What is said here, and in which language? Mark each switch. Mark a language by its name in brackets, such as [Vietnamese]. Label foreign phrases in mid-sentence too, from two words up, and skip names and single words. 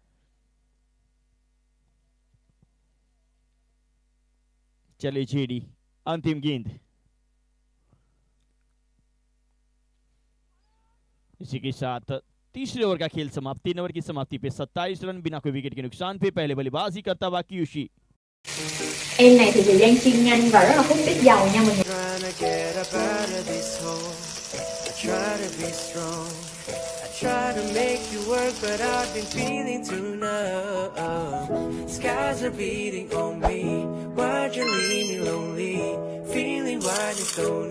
[Hindi] चले छेड़ी, अंतिम गेंद। इसी के साथ तीसरे ओवर का खेल समाप्त। 3 ओवर की समाप्ति पे 27 रन बिना कोई विकेट के नुकसान पे। पहले बल्लेबाजी करता हुआ क्यूशी। [Vietnamese] Em này thì thời gian chuyên nhanh và rất là hút ít dầu nha mọi người. [English] Trying to get up out of this hole. I try to be strong. I try to make you work, but I've been feeling too numb. Skies are beating on me. Why'd you leave me lonely? Feeling wide and lonely.